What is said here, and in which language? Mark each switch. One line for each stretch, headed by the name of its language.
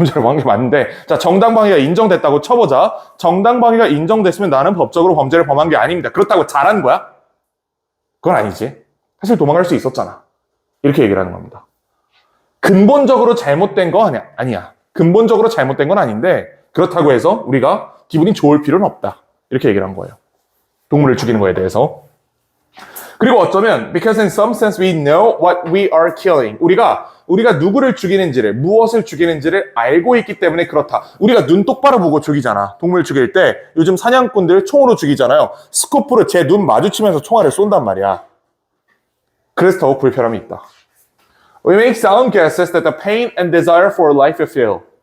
Korean: 범죄를 범한 게 맞는데 자, 정당방위가 인정됐다고 쳐보자. 정당방위가 인정됐으면 나는 법적으로 범죄를 범한 게 아닙니다. 그렇다고 잘한 거야? 그건 아니지. 사실 도망갈 수 있었잖아. 이렇게 얘기를 하는 겁니다. 근본적으로 잘못된 거 아니야. 근본적으로 잘못된 건 아닌데 그렇다고 해서 우리가 기분이 좋을 필요는 없다. 이렇게 얘기를 한 거예요. 동물을 죽이는 거에 대해서. 그리고 어쩌면
English: because in some sense we know what we are killing.
Korean: 우리가 누구를 죽이는지를, 무엇을 죽이는지를 알고 있기 때문에 그렇다. 우리가 눈 똑바로 보고 죽이잖아. 동물 죽일 때 요즘 사냥꾼들 총으로 죽이잖아요. 스코프로 제 눈 마주치면서 총알을 쏜단 말이야. 그래서 더욱 불편함이 있다.
English: We make sound guesses that the pain and desire for life feel.